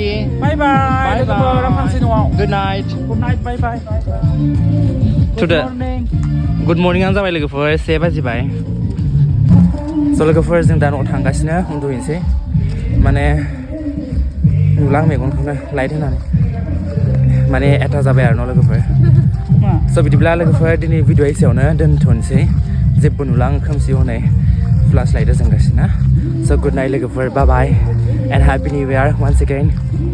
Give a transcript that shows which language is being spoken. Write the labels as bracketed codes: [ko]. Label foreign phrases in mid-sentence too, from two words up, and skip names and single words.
[en] bye bye [brx] लोगोफोर फांसे न'आव [en] good night bye bye today good morning [brx] आं जाबाय लोगोफोर 7 बाजिबाय स' लोगोफोर जों दा न'आव थांगासिनो उन्दुहैनोसै माने नुला मेगनखौनो लाइट होनानै माने एथा जाबाय आरो न' लोगोफोर स' बिदिब्ला लोगोफोर दिनै भिडिअ एसेयावनो दोनथ'नोसै जेबो नुला आं खोमसि हनै फ्लास लाइटआ जोंगासिनो स' [en] good night [brx] लोगोफोर [en] bye bye and happy new year once again